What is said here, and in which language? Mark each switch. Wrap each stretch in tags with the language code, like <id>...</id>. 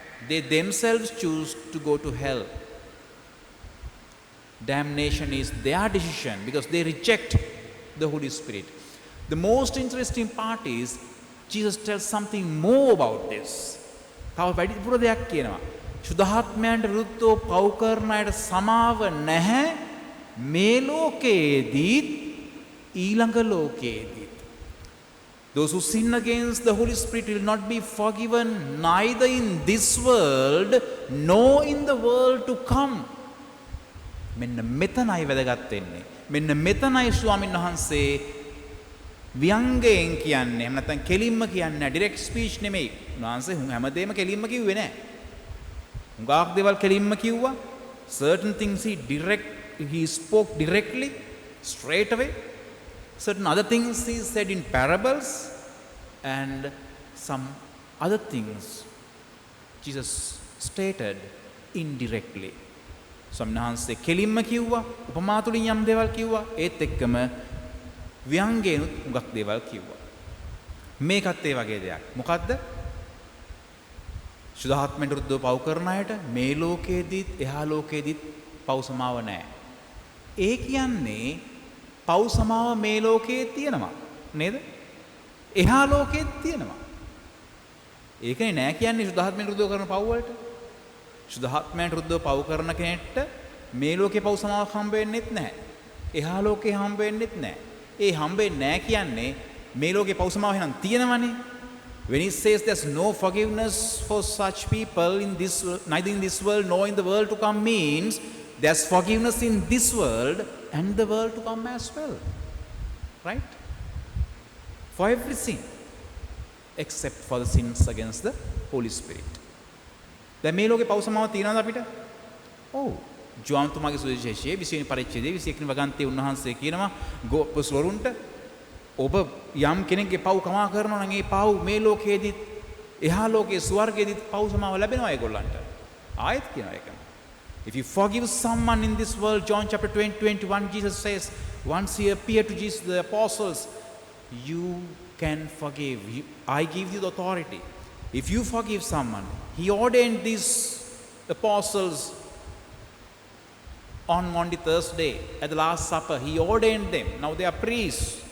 <en>They themselves choose to go to hell. Damnation is their decision because they reject the Holy Spirit. The most interesting part is Jesus tells something more about this.</en> <si>තව වැඩිපුර දෙයක් කියනවා. සුද්ධාත්මයන්ට විරුද්ධව පව් කරන අයට සමාව නැහැ මේ ලෝකයේදීත් ඊළඟ ලෝකයේදීත්.</si> <en>Those who sin against the Holy Spirit will not be forgiven neither in this world nor in the world to come.</en> <si>මෙන්න මෙතනයි වැදගත් වෙන්නේ. මෙන්න මෙතනයි ස්වාමීන් වහන්සේ ව්‍යංගයෙන් කියන්නේ. එහෙම නැත්නම් කෙලින්ම කියන්නේ</si> <en>direct speech</en> <si>නෙමෙයි. උන්වහන්සේ හැමදේම කෙලින්ම කිව්වේ නැහැ. හුඟක් දේවල් කෙලින්ම කිව්වා.</si> <en>Certain things he spoke directly, straight away. Certain other things he said in parables, and some other things Jesus stated indirectly.</en> <si>සම්හාන්සේ කෙලින්ම කිව්වා, උපමා තුලින් යම් දේවල් කිව්වා, ඒත් එක්කම ව්‍යංගයෙන් උගක් දේවල් කිව්වා. මේකත් ඒ වගේ දෙයක්. මොකද්ද? සුද්ධාත්මෙන් විරුද්ධව පව් කරන අයට මේ ලෝකයේදීත් එහා ලෝකයේදීත් පව් සමාව නැහැ. ඒ කියන්නේ පව් සමාව මේ ලෝකයේ තියෙනවා නේද? එහා ලෝකයේත් තියෙනවා. ඒකනේ නෑ කියන්නේ සුද්ධාත්මෙන් විරුද්ධව කරන පව් වලට. සුද්ධාත්මයන් විරුද්ධව පව් කරන කෙනෙක්ට මේ ලෝකේ පව් සමාවක් හම්බ වෙන්නෙත් නැහැ. එහා ලෝකේ හම්බ වෙන්නෙත් නැහැ. ඒ හම්බ වෙන්නේ නැහැ කියන්නේ මේ ලෝකේ පව් සමාව එහෙනම් තියෙනවනේ.</si> <en>When he says there's no forgiveness for such people in this neither in this world nor in the world to come means there's forgiveness in this world and the world to come as well. Right? For every sin except for the sins against the Holy Spirit.</en> <si>දැන් මේ ලෝකේ පව් සමාව තියනවද අපිට? ඔව්. ජෝන්තුමාගේ සුවිශේෂයේ 20 වෙනි පරිච්ඡේදයේ 21 වෙනි වගන්තියේ උන්වහන්සේ කියනවා ගෝපස්වරුන්ට ඔබ යම් කෙනෙක්ගේ පව් කමා කරනවා නම් ඒ පව් මේ ලෝකයේදීත් එහා ලෝකයේ ස්වර්ගයේදීත් පව් සමාව ලැබෙනවා ඒගොල්ලන්ට. ආයෙත් කියනවා ඒක.</si> <en>If you forgive someone in this world, John chapter 20:21, Jesus says, once he appeared to Jesus, the apostles, you can forgive. I give you the authority. If you forgive someone, he ordained these apostles on Monday, Thursday, at the Last Supper. He ordained them. Now they are priests.</en>